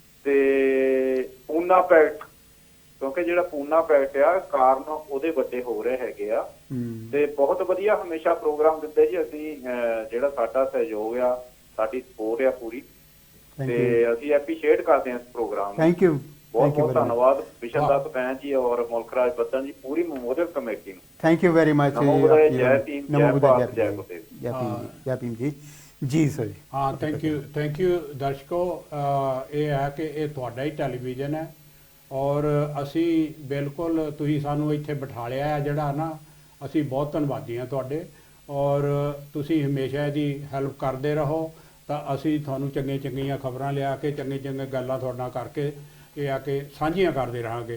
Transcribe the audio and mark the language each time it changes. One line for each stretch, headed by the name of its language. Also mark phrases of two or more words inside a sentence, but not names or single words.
Punjabi: ਤੇ ਪੂਨਾ ਪੈਕਟ, ਕਿਉਂਕਿ ਜਿਹੜਾ ਪੂਨਾ ਪੈਕਟ ਆ ਕਾਰਨ ਉਹਦੇ ਵੱਡੇ ਹੋ ਰਹੇ ਹੈਗੇ ਆ। ਤੇ ਬਹੁਤ ਵਧੀਆ ਹਮੇਸ਼ਾ ਪ੍ਰੋਗਰਾਮ ਦਿੰਦੇ ਜੀ। ਅਸੀਂ ਜਿਹੜਾ ਸਾਡਾ ਸਹਿਯੋਗ ਆ, ਸਾਡੀ ਸਪੋਰਟ ਆ ਪੂਰੀ, ਤੇ ਅਸੀਂ ਐਪਰੀਸ਼ੀਏਟ ਕਰਦੇ ਹਾਂ ਇਸ ਪ੍ਰੋਗਰਾਮ ਨੂੰ।
English: thank you,
Punjabi: ਬਹੁਤ ਬਹੁਤ ਧੰਨਵਾਦ ਵਿਸ਼ਨ ਦੱਤ ਬੈਂਸ ਜੀ ਔਰ ਮੁਲਕਰਾਜ ਬੱਦਨ ਜੀ, ਪੂਰੀ
English: memorial committee
Punjabi: ਨੂੰ।
English: thank you very much.
Hindi: नमो बुद्धाय, जय भीम, नमो जय बुद्धाय, भारत, जय गुरुदेव। जय भीम जी। जी सर।
Punjabi: ਹਾਂ
English: thank you
Punjabi: ਦਰਸ਼ਕੋ। ਇਹ ਹੈ ਕਿ ਇਹ ਤੁਹਾਡਾ ਹੀ ਟੈਲੀਵਿਜ਼ਨ ਹੈ ਔਰ ਅਸੀਂ ਬਿਲਕੁਲ ਤੁਸੀਂ ਸਾਨੂੰ ਇੱਥੇ ਬਿਠਾ ਲਿਆ ਹੈ ਜਿਹੜਾ ਨਾ, ਅਸੀਂ ਬਹੁਤ ਧੰਨਵਾਦੀ ਹਾਂ ਤੁਹਾਡੇ ਔਰ ਤੁਸੀਂ ਹਮੇਸ਼ਾ ਇਹਦੀ ਹੈਲਪ ਕਰਦੇ ਰਹੋ ਤਾਂ ਅਸੀਂ ਤੁਹਾਨੂੰ ਚੰਗੀਆਂ ਖਬਰਾਂ ਲਿਆ ਕੇ ਚੰਗੀਆਂ ਗੱਲਾਂ ਤੁਹਾਡੇ ਨਾਲ ਕਰਕੇ ਇਹ ਆ ਕਿ ਸਾਂਝੀਆਂ ਕਰਦੇ ਰਹਾਂਗੇ।